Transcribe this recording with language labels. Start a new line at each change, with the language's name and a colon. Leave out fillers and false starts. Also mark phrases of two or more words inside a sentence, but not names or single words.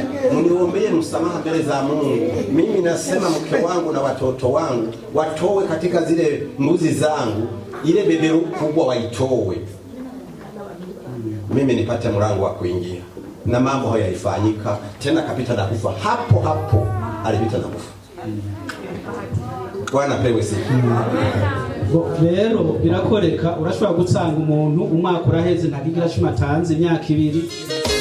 Swahili: Mniombee msamaha mbele za Mungu. Mimi nasema mke wangu na watoto wangu watoe katika zile mbuzi zangu, ile beberu kubwa waitoe. Mimi nipate mlango wa kuingia. Na mambo haya yalifanyika, tena kapita na kufa. Hapo hapo alipita na kufa. Bwana pewe sifa.
Rundi: Rero birakoreka urashobora gutsanga umuntu umwaka uraheze ntakigira cuma tanze imyaka 2